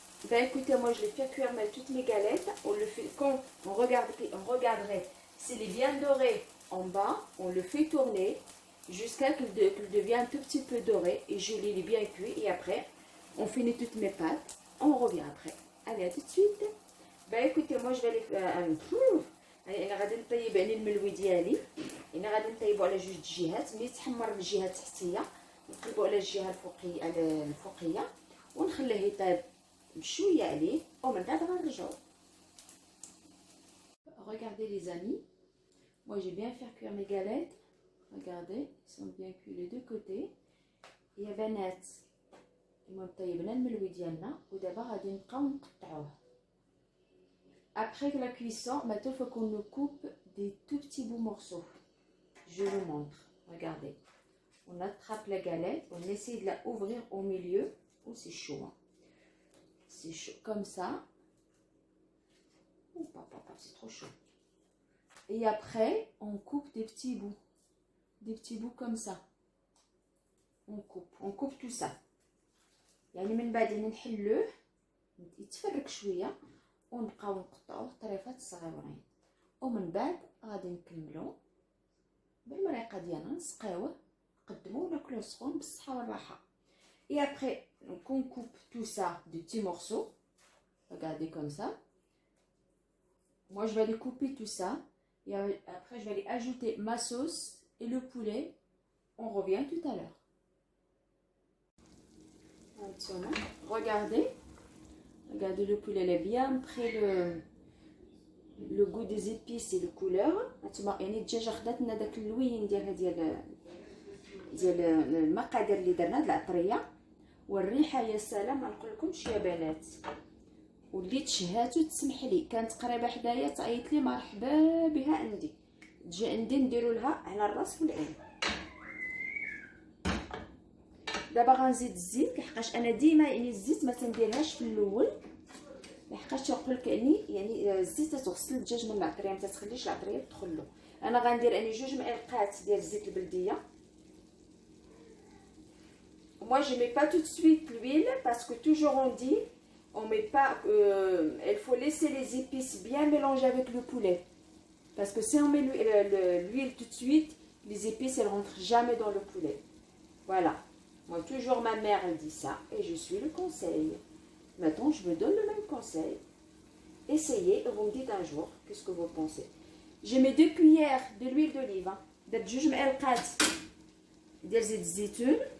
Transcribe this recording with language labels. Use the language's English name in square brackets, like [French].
[French] Ben écoutez, moi je les fais cuire mais toutes mes galettes. On le fait quand on regarderait s'il est bien doré en bas, on le fait tourner jusqu'à qu'il devienne un tout petit peu doré et je les bien cuit et après on finit toutes mes pâtes. On revient après. Allez, à tout de suite. Ben écoutez, moi je vais les [Arabic] انا غادي نطيب يعني الملوي ديالي انا غادي نطيبو على جوج جهات ملي تحمر الجهه التحتيه نقلبو على الجهه الفوقيه ونخليه يطيب بشويه عليه ومن بعد غنرجعو. [French] Regardez les amis, moi j'ai bien fait cuire mes galettes. Regardez, ils sont bien cuits les deux côtés. [Arabic] يا بنات المهم طيبنا الملوي ديالنا ودابا غادي نبقاو نقطعوه. [French] Après la cuisson, maintenant il faut qu'on nous coupe des tout petits bouts morceaux. Je vous montre. Regardez. On attrape la galette, on essaie de la ouvrir au milieu. Oh, c'est chaud. Hein. C'est chaud. Comme ça. Oh, papa, c'est trop chaud. Et après, on coupe des petits bouts. Des petits bouts comme ça. On coupe tout ça. [Arabic] يعني من بعد نحلوه يتفرك شويه. ونبقاو نقطعوه طريفات صغيورين ومن بعد غادي نكملو بالمريقه ديالنا نسقيوه نقدموه وناكلوه سخون بالصحه والراحه. [French] Et après on coupe tout ça de petits morceaux. Regardez comme ça. Moi je vais aller couper tout ça et après je vais aller ajouter ma sauce et le poulet. On revient tout à l'heure. Maintenant, regardez. Regardez le poulet, il est bien pris le goût des épices et le couleur. [Arabic] يعني الدجاجه خدات لنا داك اللوين ديالها ديال المقادير اللي درنا د العطريه والريحه يا سلام ما نقولكمش يا بنات. واللي تشهات وتسمح لي كانت قريبه حدايا تعيط لي مرحبا بها عندي تجي عندي نديروا لها على الراس والعين. دابا غنزيد الزيت لحقاش انا ديما يعني الزيت ما تنديرهاش في الاول لحقاش تنقول لك يعني الزيت تغسل الدجاج من العطريه ما تخليش العطريه تدخل له. انا غندير يعني 2 معلقات ديال الزيت البلديه. [French] Moi je mets pas tout de suite l'huile parce que toujours on dit on met pas il faut laisser les épices bien mélangées avec le poulet parce que si on met l'huile tout de suite les épices elles rentrent jamais dans le poulet. Voilà. Moi, toujours ma mère, elle dit ça et je suis le conseil. Maintenant, je me donne le même conseil. Essayez et vous me dites un jour qu'est-ce que vous pensez. Je mets 2 cuillères de l'huile d'olive. [Arabic] درت 2 معلقات ديال زيت الزيتون.